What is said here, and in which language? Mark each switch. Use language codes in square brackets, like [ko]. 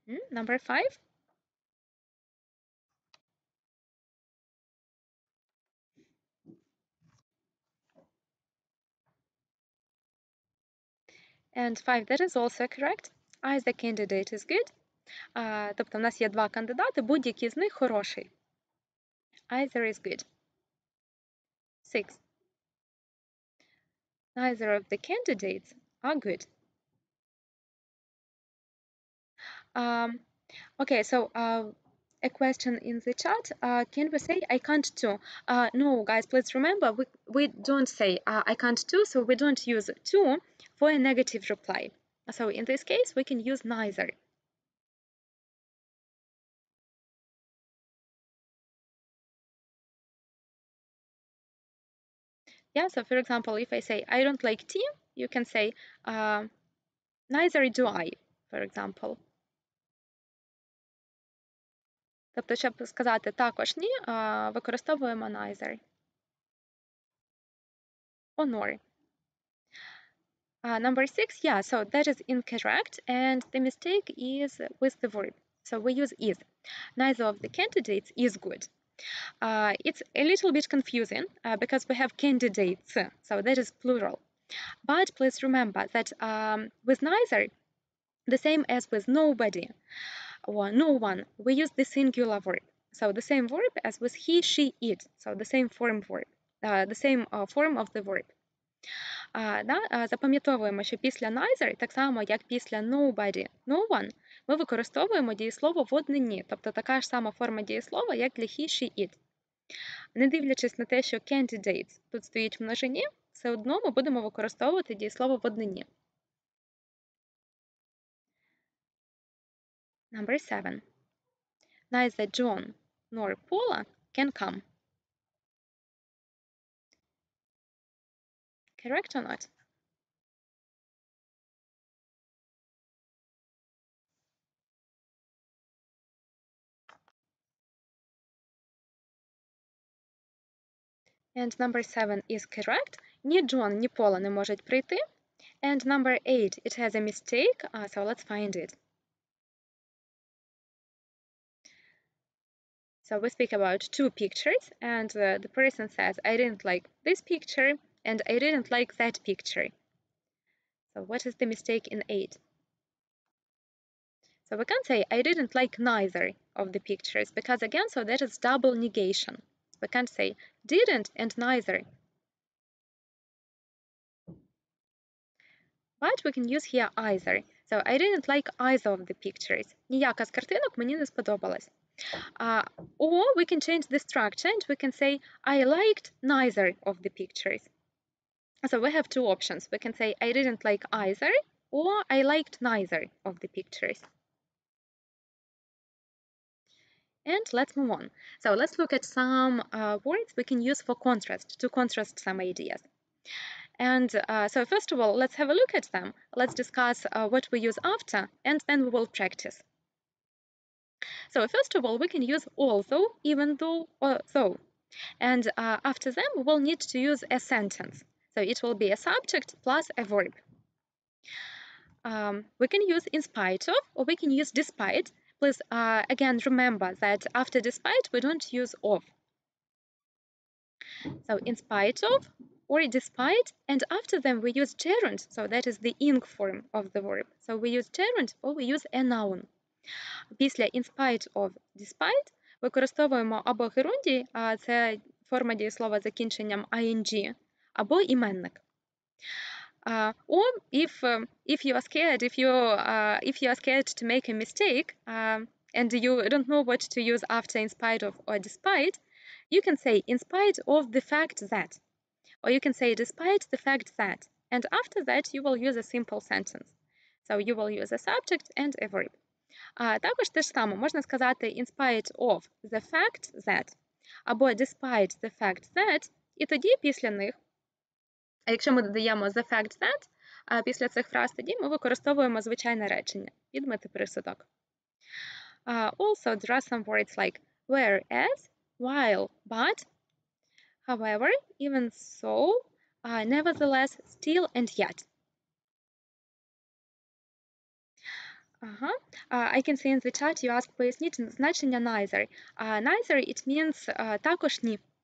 [en] Number 5. And 5, that is also correct. Either candidate is good. [uk] Тобто в нас є два кандидати, будь-який з них хороший. [en] Either is good. 6. Neither of the candidates are good. Okay, so a question in the chat. Can we say I can't too? No, guys, please remember, we don't say I can't too, so we don't use too for a negative reply. So in this case, we can use neither. Yeah, so for example, if I say I don't like tea, you can say neither do I, for example. [uk] Тобто, щоб сказати також ні, використовуємо [en] neither or nor. Number 6, yeah, so that is incorrect, and the mistake is with the verb. So we use is. Neither of the candidates is good. It's a little bit confusing because we have candidates, so that is plural. But please remember that with neither, the same as with nobody or no one, we use the singular verb. So the same verb as with he, she, it. So the same form verb, the same form of the verb. [uk] Запам'ятовуємо, що після neither, так само як після nobody, no one, ми використовуємо дієслово в однині, тобто така ж сама форма дієслова, як для he, she, it. Не дивлячись на те, що candidates тут стоїть в множині, все одно ми будемо використовувати дієслово в однині. [en] Number 7. Neither John nor Paula can come. Correct or not? And number 7 is correct. [uk] Ні John, ні Paula не можуть прийти. [en] And number 8, it has a mistake, so let's find it. So we speak about two pictures, and the person says, I didn't like this picture, and I didn't like that picture. So what is the mistake in 8? So we can't say, I didn't like neither of the pictures, because again, so that is double negation. We can't say didn't and neither. But we can use here either. So I didn't like either of the pictures. [uk] Ніяка з картинок мені не сподобалась. [en] Or we can change the structure and we can say, I liked neither of the pictures. So we have two options. We can say, I didn't like either, or I liked neither of the pictures. And let's move on. So let's look at some words we can use for contrast, to contrast some ideas. And so first of all, let's have a look at them. Let's discuss what we use after, and then we will practice. So first of all, we can use although, even though, or though. And after them, we will need to use a sentence. So it will be a subject plus a verb. We can use in spite of, or we can use despite. Please, again, remember that after despite, we don't use of. So in spite of, or despite, and after them we use gerund, so that is the ing form of the verb. So we use gerund, or we use a noun. [uk] Після in spite of, despite використовуємо або герундій, це форма дієслова з закінченням ing, або іменник. [en] Or if you are scared, if you are scared to make a mistake, and you don't know what to use after in spite of or despite, you can say in spite of the fact that, or you can say despite the fact that, and after that you will use a simple sentence. So you will use a subject and a verb. [uk] Також те ж саме можна сказати [en] in spite of the fact that, [uk] або [en] despite the fact that, [uk] і тоді після них, а якщо ми додаємо the fact that, після цих фраз тоді ми використовуємо звичайне речення, підмети присудок. [en] Also, there are some words like whereas, while, but, however, even so, nevertheless, still, and yet. I can see in the chat you ask, [uk] поясніть значення [en] neither. Neither, it means [uk] також ні.